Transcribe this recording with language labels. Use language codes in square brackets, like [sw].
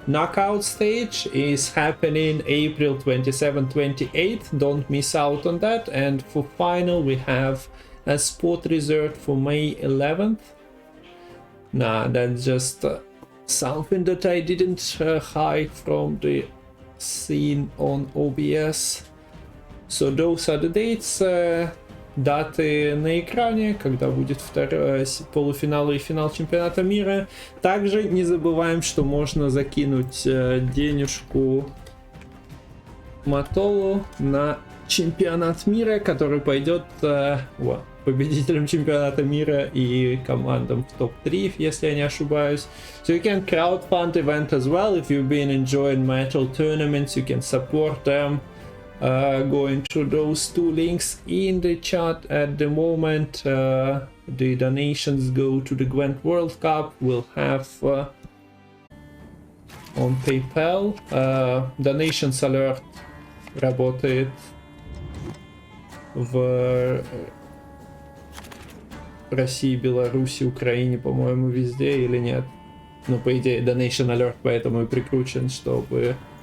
[en] Knockout stage is happening April 27-28, don't miss out on that. And for final we have a spot reserved for May 11th. Nah, that's just something that I didn't hide from the scene on OBS. So those are the dates. [ru] Даты на экране, когда будет полуфинал и финал чемпионата мира. Также не забываем, что можно закинуть денежку Матолу на чемпионат мира, который пойдет победителям чемпионата мира и командам в топ-3, если я не ошибаюсь. [en] So you can crowdfund event as well. If you've been enjoying metal tournaments, you can support them. Going to those 2 links in the chat at the moment. The donations go to the Gwent World Cup. We'll have on PayPal. [ru] Donations alert работает в России, Беларуси, Украине, по-моему, везде или нет. Но по идее Donation Alert поэтому и прикручен, чтобы...